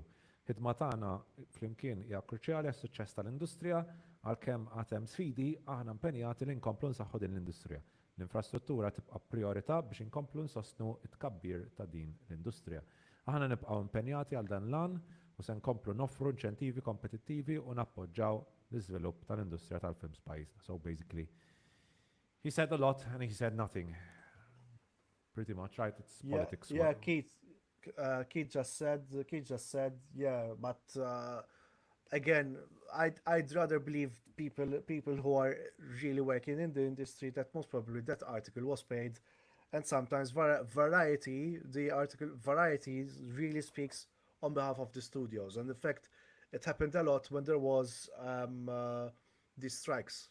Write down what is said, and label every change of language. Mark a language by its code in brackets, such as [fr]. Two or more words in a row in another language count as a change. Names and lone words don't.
[mt] Ħidma tagħna flimkien hija kruċjali għas-suċċess tal-industrija għalkemm għad hemm sfidi aħna impenjati li nkomplu nsaħħu din l-industrija. L-infrastruttura tibqa' priorità biex inkomplu nsostnu t-tkabbir ta' din l-industrija. Aħna nibqgħu impenjati għal dan l-an u se nkomplu noffru inċentivi kompetittivi u nappoġġaw l-iżvilupp tal-industrija tal-films pajjiżna. [en] So basically, he said a lot and he said nothing. Pretty much, right? It's politics. yeah, Keith just said, yeah, but again, I'd rather believe people who are really working in the industry that most probably that article was paid, and sometimes Variety, the article Variety really speaks on behalf of the studios, and in fact, it happened a lot when there was these strikes.